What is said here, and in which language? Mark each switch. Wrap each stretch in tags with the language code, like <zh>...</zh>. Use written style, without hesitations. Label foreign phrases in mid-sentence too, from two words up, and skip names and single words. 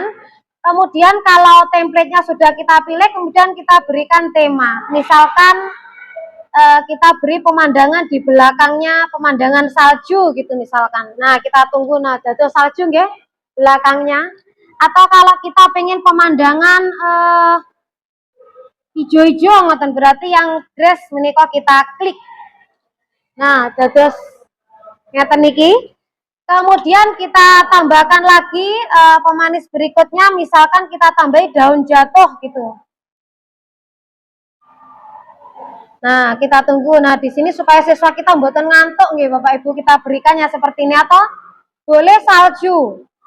<id>Kemudian kalau templatenya sudah kita pilih, kemudian kita berikan tema, misalkan kita beri pemandangan di belakangnya pemandangan salju gitu misalkan. Nah, kita tunggu</id> <jv>nah dados</jv> <id>salju nggih belakangnya. Atau kalau kita pengen pemandangan hijau-hijau ngoten berarti yang grass menika kita klik. Nah,</id> <jv>dados ngeten niki.</jv> <id>Kemudian kita tambahkan lagi pemanis berikutnya, misalkan kita tambahi daun jatuh gitu. Nah, kita tunggu. Nah, di sini supaya siswa kita</id> <jv>mboten ngantuk nggih</jv> <id>Bapak Ibu, kita berikannya seperti ini atau boleh salju.</id>